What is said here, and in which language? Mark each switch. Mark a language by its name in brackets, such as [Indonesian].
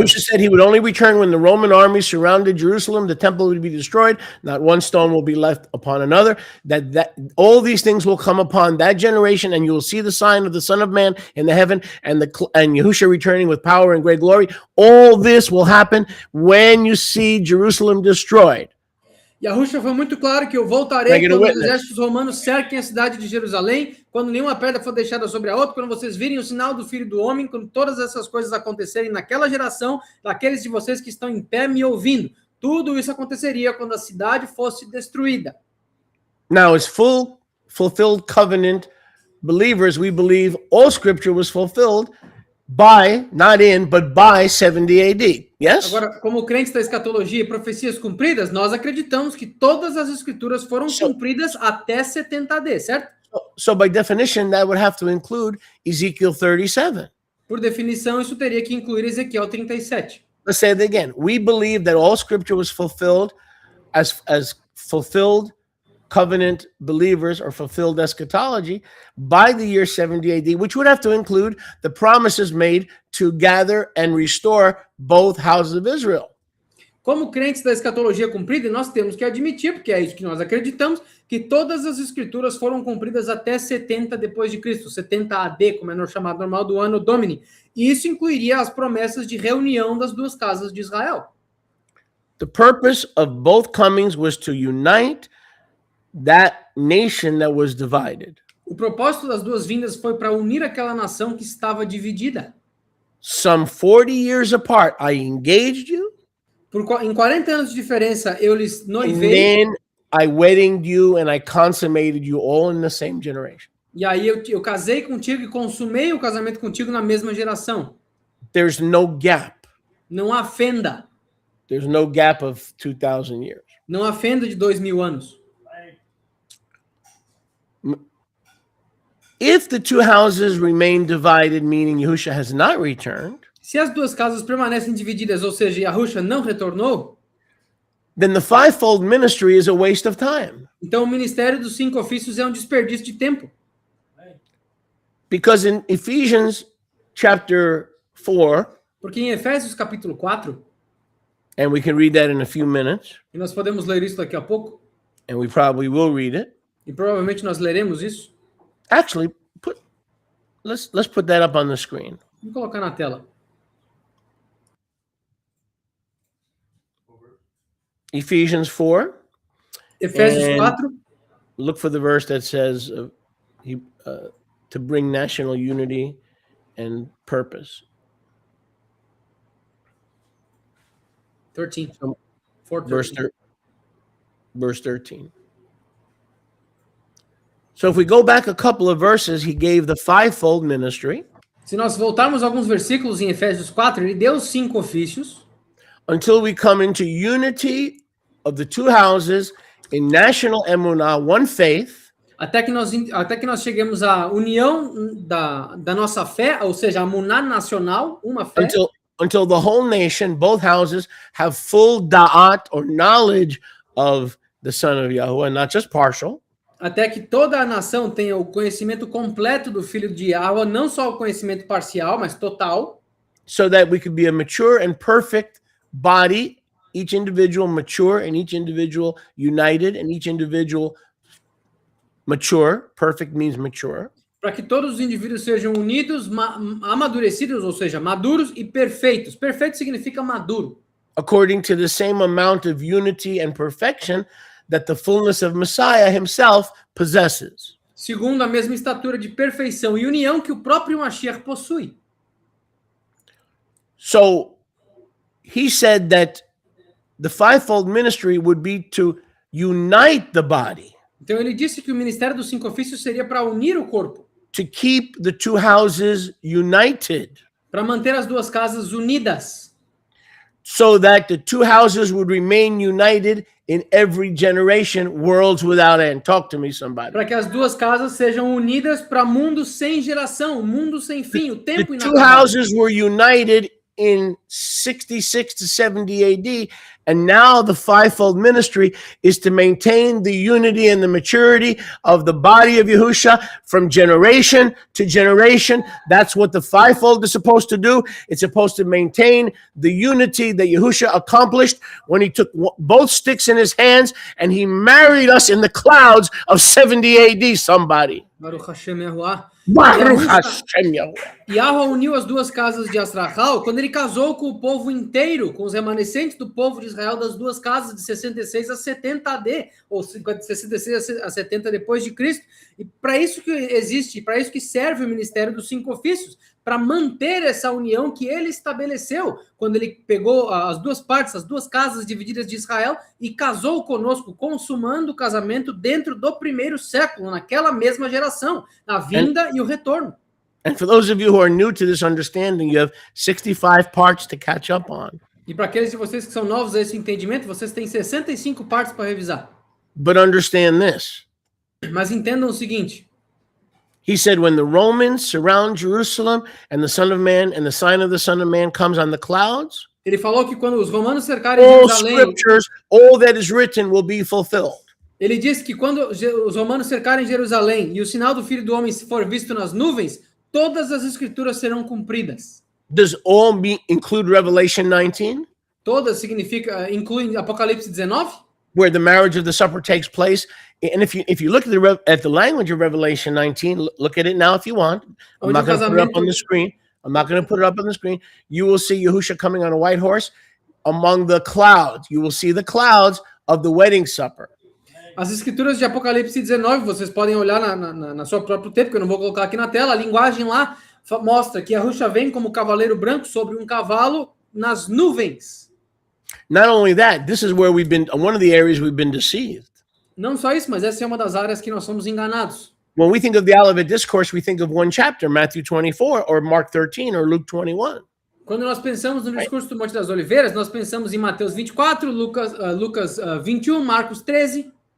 [English] Yeshua said he would only return when the Roman army surrounded Jerusalem, the temple would be destroyed, not one stone will be left upon another, that all these things will come upon that generation, and you will see the sign of the Son of Man in the heaven, and Yahushua returning with power and great glory. All this will happen when you see Jerusalem destroyed. [Portuguese] Yahushua foi muito claro que eu voltarei quando os exércitos romanos cerquem a cidade de Jerusalém, quando nenhuma pedra for deixada sobre a outra, quando vocês virem o sinal do Filho do Homem, quando todas essas coisas acontecerem naquela geração, daqueles de vocês que estão em pé me ouvindo. Tudo isso aconteceria quando a cidade fosse destruída. [English] Now, as fulfilled covenant believers, we believe all scripture was fulfilled by, not in, but by 70 AD. Yes? [Portuguese] Agora, como crentes da escatologia e profecias cumpridas, nós acreditamos que todas as escrituras foram cumpridas até 70 AD, certo? [English] So by definition, that would have to include Ezekiel 37. [Portuguese] Por definição, isso teria que incluir Ezequiel 37. [English] Let's say it again. We believe that all scripture was fulfilled as fulfilled covenant believers or fulfilled eschatology by the year 70 AD, which would have to include the promises made to gather and restore both houses of Israel. [Portuguese] Como crentes da escatologia cumprida, nós temos que admitir, porque é isso que nós acreditamos, que todas as escrituras foram cumpridas até 70 depois de Cristo, 70 AD, como é chamado normal do ano Domini. E isso incluiria as promessas de reunião das duas casas de Israel. [English] The purpose of both comings was to unite that nation that was divided. [Portuguese] O propósito das duas vindas foi para unir aquela nação que estava dividida. [English] Some 40 years apart, I engaged you. [Portuguese] Em 40 anos de diferença, eu lhes noivei. [English] And then I wedded you and I consummated you all in the same generation. [Portuguese] E aí eu casei contigo e consumei o casamento contigo na mesma geração. [English] There's no gap. [Portuguese] Não há fenda. [English] There's no gap of 2,000 years. [Portuguese] Não há fenda de 2.000 anos. [English] If the two houses remain divided, meaning Yahushua has not returned, [Portuguese] se as duas casas permanecem divididas, ou seja, Yahushua não retornou, [English] then the fivefold ministry is a waste of time. [Portuguese] Então o ministério dos 5 ofícios é um desperdício de tempo. [English] Because in Ephesians chapter 4, [Portuguese] porque em Efésios capítulo 4, [English] and we can read that in a few minutes, [Portuguese] e nós podemos ler isso daqui a pouco, [English] and we probably will read it. [Portuguese] E provavelmente nós leremos isso. [English] Actually, let's put that up on the screen. [Portuguese] Vamos colocar na tela. [English] Ephesians 4. [Portuguese] Efésios 4. [English] Look for the verse that says to bring national unity and purpose. 13. Verse 13. So if we go back a couple of verses, he gave the fivefold ministry. [Portuguese] Se nós voltarmos alguns versículos em Efésios 4, ele deu 5 ofícios. [English] Until we come into unity of the two houses in national emunah, one faith. [Portuguese] Até que nós cheguemos à união da nossa fé, ou seja, a emunah nacional, uma fé. [English] Until the whole nation, both houses, have full da'at or knowledge of the Son of Yahuwah, not just partial. [Portuguese] Até que toda a nação tenha o conhecimento completo do Filho de Yahuwah, não só o conhecimento parcial, mas total. [English] So that we could be a mature and perfect body, each individual mature and each individual united and each individual mature. Perfect means mature. [Portuguese] Para que todos os indivíduos sejam unidos, amadurecidos, ou seja, maduros e perfeitos. Perfeito significa maduro. [English] According to the same amount of unity and perfection that the fullness of Messiah himself possesses. [Portuguese] Segundo a mesma estatura de perfeição e união que o próprio Mashiach possui. [English] So he said that the fivefold ministry would be to unite the body, [Portuguese] Então ele disse que o ministério dos 5 ofícios seria para unir o corpo, [English] to keep the two houses united, [Portuguese] para manter as duas casas unidas, [English] so that the two houses would remain united in every generation, worlds without end. Talk to me, somebody. [Portuguese] para que as duas casas sejam unidas para mundo sem geração, mundo sem fim, o [English] The [Portuguese] tempo [English] two [Portuguese] inacabado. [English] houses were united in 66 to 70 AD, and now the fivefold ministry is to maintain the unity and the maturity of the body of Yahusha from generation to generation. That's what the fivefold is supposed to do. It's supposed to maintain the unity that Yahusha accomplished when he took both sticks in his hands and he married us in the clouds of 70 AD, somebody. [Hebrew] Baruch Hashem Yahuwah. Baruch Hashem Yahuwah. [Portuguese] Yahweh uniu as duas casas de Astrahal quando ele casou com o povo inteiro, com os remanescentes do povo de Israel das duas casas de 66 a 70 AD, ou de 66 a 70 depois de Cristo. E para isso que existe, para isso que serve o ministério dos 5 ofícios, para manter essa união que ele estabeleceu quando ele pegou as duas partes, as duas casas divididas de Israel e casou conosco, consumando o casamento dentro do primeiro século, naquela mesma geração, na vinda e o retorno. [English] And for those of you who are new to this understanding, you have 65 parts to catch up on. [Portuguese] E para aqueles de vocês que são novos a esse entendimento, vocês têm 65 partes para revisar. [English] But understand this. [Portuguese] Mas entendam o seguinte: [English] He said, when the Romans surround Jerusalem and the Son of Man and the sign of the Son of Man comes on the clouds, [Portuguese] ele falou que quando os romanos cercarem [English] all [Portuguese] Jerusalém, [English] scriptures, all that is written will be fulfilled. [Portuguese] ele disse que quando os romanos cercarem Jerusalém e o sinal do Filho do Homem for visto nas nuvens, todas as escrituras serão cumpridas. [English] Does all include Revelation 19, [Portuguese] Todas significa, inclui Apocalipse 19, [English] where the marriage of the supper takes place? And if you look at the language of Revelation 19, look at it now if you want. I'm not going to put it up on the screen. I'm not going to put it up on the screen. You will see Yahusha coming on a white horse among the clouds. You will see the clouds of the wedding supper. [Portuguese] As escrituras de Apocalipse 19, vocês podem olhar na sua próprio tempo, que eu não vou colocar aqui na tela, a linguagem lá mostra que Yahusha vem como cavaleiro branco sobre um cavalo nas nuvens. [English] Not only that, this is where one of the areas we've been deceived. [Portuguese] Não só isso, mas essa é uma das áreas que nós somos enganados. [English] When we think of the Olivet Discourse, we think of one chapter, Matthew 24 or Mark 13 or Luke 21. [Portuguese] Quando nós pensamos no discurso do Monte das Oliveiras, nós pensamos em Mateus 24, Lucas 21, Marcos 13.